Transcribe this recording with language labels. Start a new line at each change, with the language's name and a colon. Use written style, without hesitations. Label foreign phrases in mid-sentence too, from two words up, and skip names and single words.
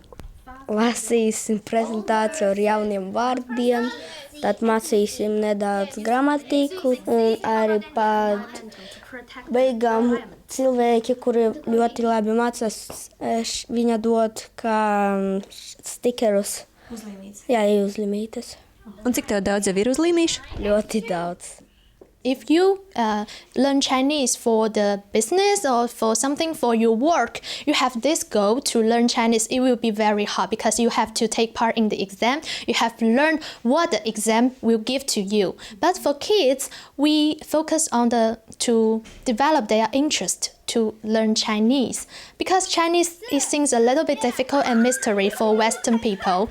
Latvian: Lasīsim prezentāciju ar jauniem vārdiem, tad mācīsim nedaudz gramatiku un arī pat beigām cilvēki, kuri ļoti labi mācās, viņa dod kā stikerus. Uzlīmītes. Jā, uzlīmītes. Un cik tev daudz jau ir uzlīmīšu? Ļoti daudz.
English: If you learn Chinese for the business or for something for your work, you have this goal to learn Chinese. It will be very hard because you have to take part in the exam. You have to learn what the exam will give to you. But for kids, we focus on to develop their interest to learn Chinese because Chinese seems a little bit difficult and mystery for Western people.